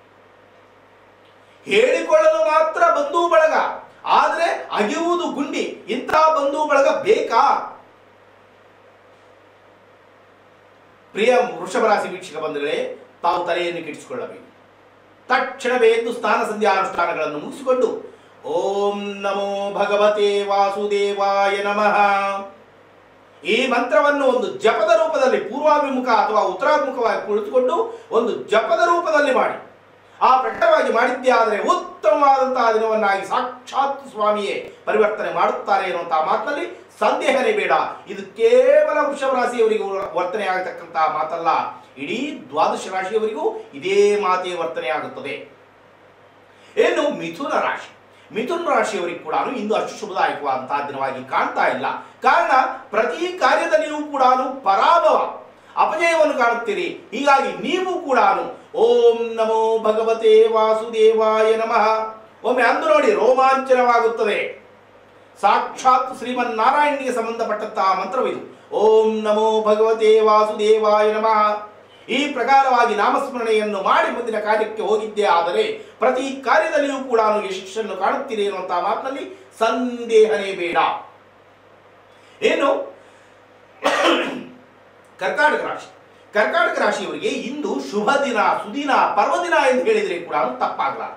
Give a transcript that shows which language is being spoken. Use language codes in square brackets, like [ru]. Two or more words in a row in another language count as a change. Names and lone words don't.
[kn] ಹೇಳಿಕೊಳ್ಳಲು ಮಾತ್ರ ಬಂಧು ಬಳಗ, ಆದರೆ ಅಗಿಯುವುದು ಗುಂಡಿ. ಇಂತಹ ಬಂಧು ಬಳಗ ಬೇಕಾ? ಪ್ರಿಯ ವೃಷಭ ರಾಶಿ ವೀಕ್ಷಕ ಬಂಧುಗಳೇ, ತಾವು ತಲೆಯನ್ನು ಕೆಡಿಸಿಕೊಳ್ಳಬೇಕು. ತಕ್ಷಣವೇ ಎದ್ದು ಸ್ನಾನ ಸಂಧ್ಯಾ ಅನುಷ್ಠಾನಗಳನ್ನು ಮುಗಿಸಿಕೊಂಡು [sa] ಓಂ ನಮೋ ಭಗವತೆ ವಾಸುದೇವಾಯ ನಮಃ [kn] ಈ ಮಂತ್ರವನ್ನು ಒಂದು ಜಪದ ರೂಪದಲ್ಲಿ ಪೂರ್ವಾಭಿಮುಖ ಅಥವಾ ಉತ್ತರಾಭಿಮುಖವಾಗಿ ಕುಳಿತುಕೊಂಡು ಒಂದು ಜಪದ ರೂಪದಲ್ಲಿ ಮಾಡಿ. ಆ ಪ್ರಕಾರವಾಗಿ ಮಾಡಿದ್ದೇ ಆದರೆ ಉತ್ತಮವಾದಂತಹ ದಿನವನ್ನಾಗಿ ಸಾಕ್ಷಾತ್ ಸ್ವಾಮಿಯೇ ಪರಿವರ್ತನೆ ಮಾಡುತ್ತಾರೆ ಎನ್ನುವಂತಹ ಮಾತಿನಲ್ಲಿ ಸಂದೇಹನೇ ಬೇಡ. ಇದು ಕೇವಲ ವೃಷಭ ರಾಶಿಯವರಿಗೂ ವರ್ತನೆ ಆಗತಕ್ಕಂತಹ ಮಾತಲ್ಲ, ಇಡೀ ದ್ವಾದಶ ರಾಶಿಯವರಿಗೂ ಇದೇ ಮಾತೇ ವರ್ತನೆ ಆಗುತ್ತದೆ. ಏನು ಮಿಥುನ ರಾಶಿ. ಮಿಥುನ ರಾಶಿಯವರಿಗೆ ಕೂಡ ಇಂದು ಅಷ್ಟು ಶುಭದಾಯಕವಾದಂತಹ ದಿನವಾಗಿ ಕಾಣ್ತಾ ಇಲ್ಲ. ಕಾರಣ ಪ್ರತಿ ಕಾರ್ಯದಲ್ಲಿಯೂ ಕೂಡ ಪರಾಭವ, ಅಪಜಯವನ್ನು ಕಾಣುತ್ತೀರಿ. ಹೀಗಾಗಿ ನೀವು ಕೂಡ [sa] ಓಂ ನಮೋ ಭಗವತೆ ವಾಸುದೇವಾಯ ನಮಃ [kn] ಒಮ್ಮೆ ಅಂದು ನೋಡಿ, ರೋಮಾಂಚನವಾಗುತ್ತದೆ. ಸಾಕ್ಷಾತ್ ಶ್ರೀಮನ್ನಾರಾಯಣನಿಗೆ ಸಂಬಂಧಪಟ್ಟಂತಹ ಮಂತ್ರವಿದು. [sa] ಓಂ ನಮೋ ಭಗವತೆ ವಾಸುದೇವಾಯ ನಮಃ. [kn] ಈ ಪ್ರಕಾರವಾಗಿ ನಾಮಸ್ಮರಣೆಯನ್ನು ಮಾಡಿ ಮುಂದಿನ ಕಾರ್ಯಕ್ಕೆ ಹೋಗಿದ್ದೇ ಆದರೆ ಪ್ರತಿ ಕಾರ್ಯದಲ್ಲಿಯೂ ಕೂಡ ಯಶಸ್ಸನ್ನು ಕಾಣುತ್ತೀರಿ ಎನ್ನುವಂತಹ ಮಾತಿನಲ್ಲಿ ಸಂದೇಹನೇ ಬೇಡ. ಏನು ಕರ್ಕಾಟಕ ರಾಶಿ, ಕರ್ಕಾಟಕ ರಾಶಿಯವರಿಗೆ ಇಂದು ಶುಭ ದಿನ, ಸುದಿನ, ಪರ್ವದಿನ ಎಂದು ಹೇಳಿದರೆ ಕೂಡ ತಪ್ಪಾಗಲಾರದು.